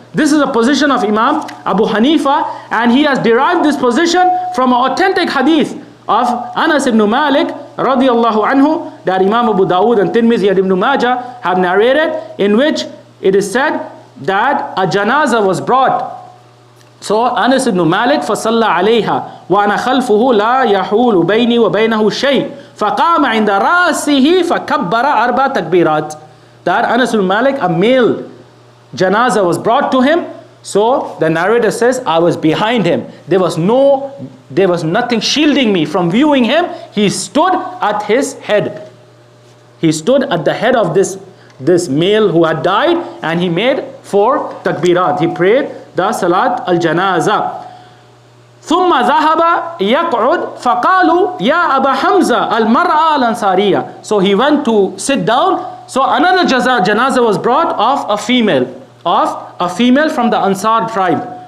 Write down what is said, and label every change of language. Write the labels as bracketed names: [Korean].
[English] This is a position of Imam Abu Hanifa, and he has derived this position from an authentic hadith of Anas ibn Malik radiyallahu anhu, that Imam Abu Dawud and Tirmidhi and Ibn Majah have narrated, in which it is said that a janazah was brought. So Anas ibn Malik [Arabic] فصلى عليها وأنا خلفه لا يحول بيني وبينه شيء فقام عند رأسه فكبر أربع تكبيرات. [English] That Anas ibn Malik, a male janazah was brought to him. So the narrator says, I was behind him. There was nothing shielding me from viewing him. He stood at his head. He stood at the head of this male who had died, and he made 4 takbirat. He prayed the salat al-janaza. [Arabic] ثم ذهب يقعد فقالوا يا أبا حمزة المرأة الأنصارية. [English] So he went to sit down. So another janazah was brought of a female from the Ansar tribe.